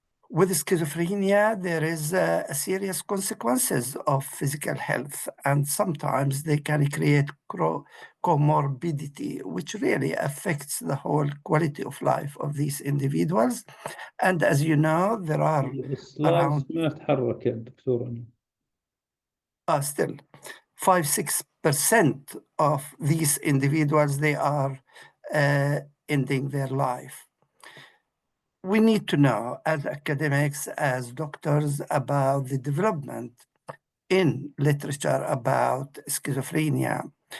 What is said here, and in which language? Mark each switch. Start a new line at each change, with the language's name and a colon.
English: With schizophrenia, there is a serious consequences of physical health, and sometimes they can create comorbidity, which really affects the whole quality of life of these individuals. And as you know, there are
Arabic: السلايدز ما تحرك يا دكتور.
English: still 5-6% of these individuals, they are ending their life. We need to know as academics, as doctors, about the development in literature about schizophrenia.